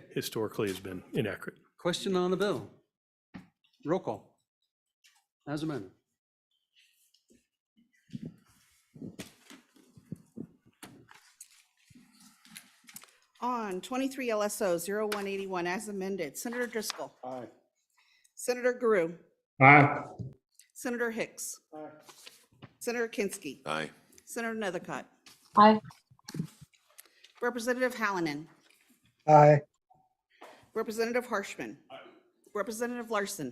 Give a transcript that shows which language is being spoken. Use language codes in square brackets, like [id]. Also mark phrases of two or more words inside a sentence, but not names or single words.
[en] historically has been inaccurate. question on the bill. Roll call. As amended. On 23 LSO 0181 as amended, Senator Driscoll. Aye. Senator Guru. Aye. Senator Hicks. Senator Kinski. Aye. Senator Nethercutt. Aye. Representative Hallinan. Aye. Representative Harshman. Representative Larson.